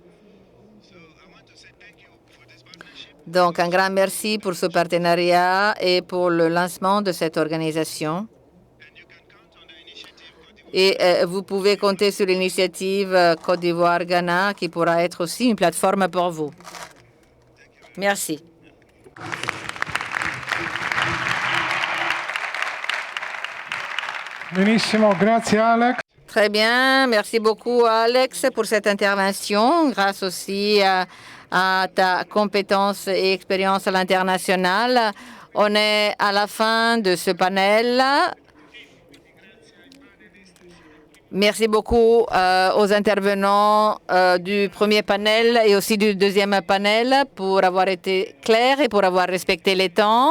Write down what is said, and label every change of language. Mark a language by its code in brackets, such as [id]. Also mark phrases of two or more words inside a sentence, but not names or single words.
[fr] Donc, un grand merci pour ce partenariat et pour le lancement de cette organisation. Et vous pouvez compter sur l'initiative Côte d'Ivoire-Ghana qui pourra être aussi une plateforme pour vous. Merci. [it] Benissimo, grazie Alex. [fr] Très bien, merci beaucoup Alex pour cette intervention, grâce aussi à ta compétence et expérience à l'international. On est à la fin de ce panel. Merci beaucoup aux intervenants du premier panel et aussi du deuxième panel pour avoir été clairs et pour avoir respecté les temps.